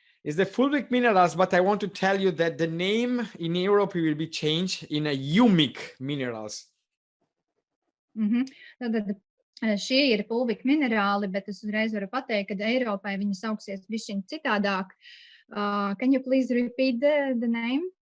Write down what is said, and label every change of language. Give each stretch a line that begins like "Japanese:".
English: It's the Fulvic Minerals, but I want to tell you that the name in Europe will be changed in a Humic Minerals.
Latvian: Tātad šie ir Fulvic minerāli, bet es uzreiz varu pateikt, ka Eiropai viņi sauksies bišķiņ citādāk.
English: Can you please repeat the name?